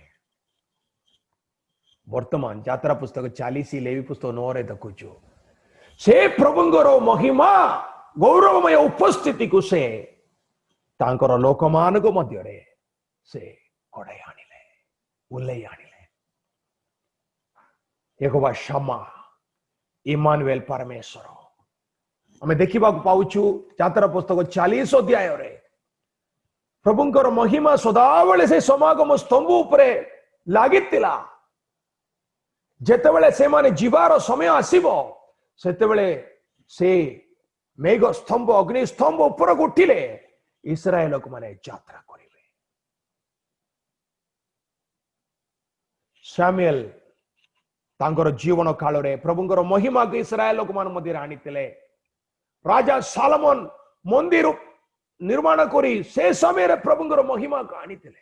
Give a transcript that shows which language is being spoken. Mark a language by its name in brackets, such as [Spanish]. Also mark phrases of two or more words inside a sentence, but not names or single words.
[Odia] ବର୍ତ୍ତମାନ ଯାତ୍ରା ପୁସ୍ତକ 40 ଲେवी ପୁସ୍ତକ 9 ରେ ଦେଖୁଛୁ ସେ ପ୍ରଭୁଙ୍କର ମହିମା ଗୌରବମୟ ଉପସ୍ଥିତିକୁ ସେ ତାଙ୍କର ଲୋକମାନଙ୍କ ମଧ୍ୟରେ ସେ କଢାଇ ଆଣିଲେ, ଓହ୍ଲେଇ ଆଣିଲେ। ଯିହୋବା ଶାମ୍ମା, ଇମାନୁଏଲ ପରମେଶ୍ୱର ଆମେ ଦେଖିବାକୁ ପାଉଛୁ ଯାତ୍ରା ପୁସ୍ତକ 40 ଅଧ୍ୟାୟରେ ପ୍ରଭୁଙ୍କର ମହିମା ସଦାବେଳେ ସେ ସମାଗମ ସ୍ତମ୍ଭ ଉପରେ ଲାଗିଥିଲା। ଯେତେବେଳେ ସେମାନେ ଯିବାର ସମୟ ଆସିବ ସେତେବେଳେ ସେ ମେଘ ସ୍ତମ୍ଭ ଅଗ୍ନି ସ୍ତମ୍ଭ ଉପରକୁ ଉଠିଲେ ଇସ୍ରାଏଲ ଲୋକମାନେ ଯାତ୍ରା କରିବେ। ସାମୁଏଲ ତାଙ୍କର ଜୀବନ କାଳରେ ପ୍ରଭୁଙ୍କର ମହିମାକୁ ଇସ୍ରାଏଲ ଲୋକମାନ ମଧ୍ୟରେ ଆଣିଥିଲେ। ରାଜା ସାଲମନ ମନ୍ଦିର ନିର୍ମାଣ କରି ସେ ସମୟରେ ପ୍ରଭୁଙ୍କର ମହିମାକୁ ଆଣିଥିଲେ।